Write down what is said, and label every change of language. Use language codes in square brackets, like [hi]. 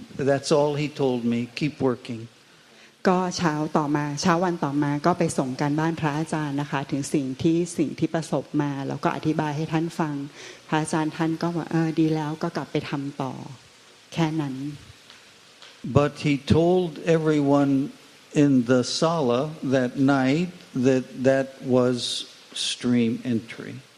[en] That's all he told me, keep working. [th] ก็เช้าวันต่อมาก็ไปส่งการบ้านพระอาจารย์นะคะถึงสิ่งที่ประสบมาแล้วก็อธิบายให้ท่านฟังพระอาจารย์ท่านก็บอกดีแล้วก็กลับไปทำต่อแค่นั้น [en] But he told everyone in the sala that night that was stream entry.